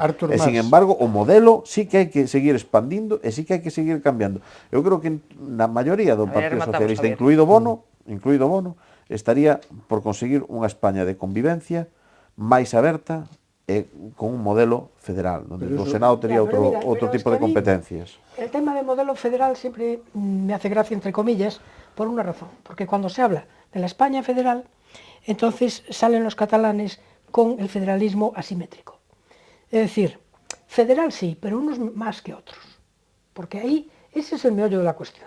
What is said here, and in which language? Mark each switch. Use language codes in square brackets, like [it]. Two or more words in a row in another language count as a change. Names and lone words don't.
[gl] E, sin embargo, o modelo sí que hai que seguir expandindo e sí que hai que seguir cambiando. Eu creo que na maioría do Partido Socialista, incluído Bono, estaría por conseguir unha España de convivencia máis aberta e con un modelo federal, onde o Senado tería outro tipo de competencias. [es] El tema del modelo federal siempre me hace gracia, entre comillas, por una razón, porque cuando se habla de la España federal, entonces salen los catalanes con el federalismo asimétrico. Es decir, federal sí, pero unos más que otros, porque ahí ese es el meollo de la cuestión.